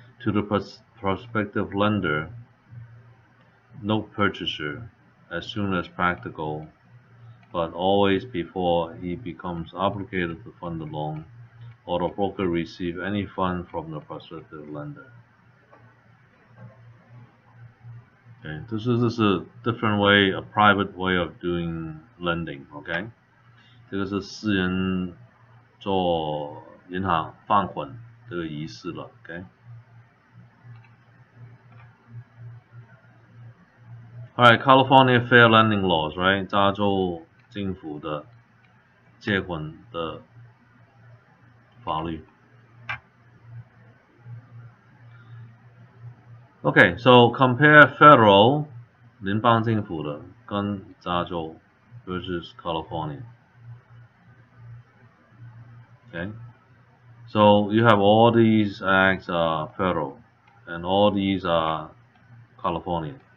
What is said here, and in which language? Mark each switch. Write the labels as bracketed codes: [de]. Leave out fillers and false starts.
[en] To the prospective lender, note purchaser as soon as practical, but always before he becomes obligated to fund the loan or the broker receive any fund from the prospective lender. Okay, this is a different way, a private way of doing lending. [zh] Okay， 这个是私人做银行放款这个仪式了。 Okay。 [en] Alright, California Fair Lending Laws, right? [zh] 加州政府的借款的法律。 [en] Okay, so compare federal [zh] 联邦政府的跟加州 [en] versus California. Okay, so you have all these acts are federal and all these are California.